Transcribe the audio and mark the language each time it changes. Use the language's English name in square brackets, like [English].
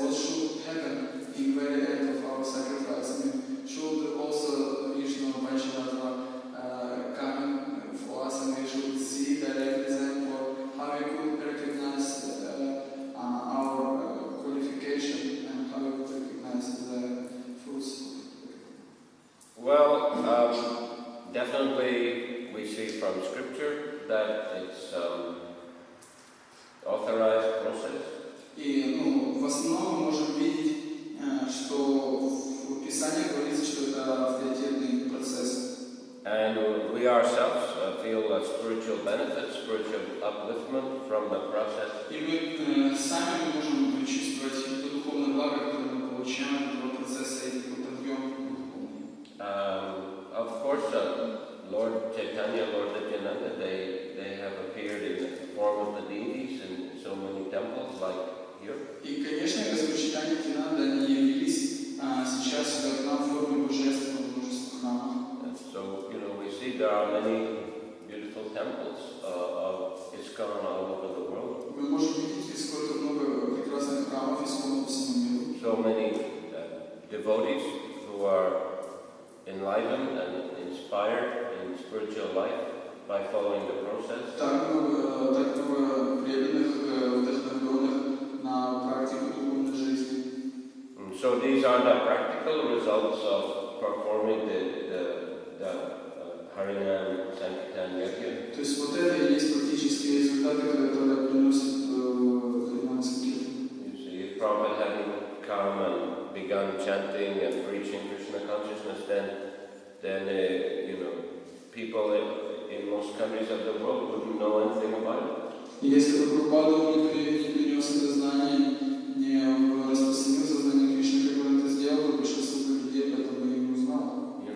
[English] What should happen in the very end of our sacrifice? I mean, should also Vishnu Vaishnava come for us, and we should see directly them, or how we could recognize our qualification, and how we could recognize the fruits? Well, definitely we see from scripture that it's authorized process. [Russian] И в основном мы можем видеть, что в Писании говорится, что это авторитетный процесс. [English] And we ourselves feel a spiritual benefit, spiritual upliftment from the process. [Russian] И мы сами можем почувствовать то духовное благо, которое мы получаем от этого процесса и подъем. [English] Of course, Lord Chaitanya, Lord Nityananda, they have appeared in the form of the deities in so many temples, like here. [Russian] И, конечно, Господь Чайтанья и Нитянанда, они явились сейчас как нам в форме божеств в множестве храмов. [English] So, we see there are many beautiful temples of ISKCON all over the world. [Russian] Мы можем видеть, сколько много прекрасных храмов ISKCON по всему миру. [English] So many devotees who are enlivened and inspired in spiritual life by following the process. [Russian] Так много преданных, вдохновленных на практику духовной жизни. [English] So these are the practical results of performing the Harinam Sankirtan Yajna. [Russian] То есть вот это и есть практические результаты, которые приносят Харинам Санкиртан. [English] You see, if Prabhupada hadn't come and begun chanting and preaching Krishna consciousness, then people in most countries of the world wouldn't know anything about it. [Russian] И если бы Прабхупада не принес это знание, не распространил сознание Кришны, как он это сделал, большинство людей об этом и не узнало.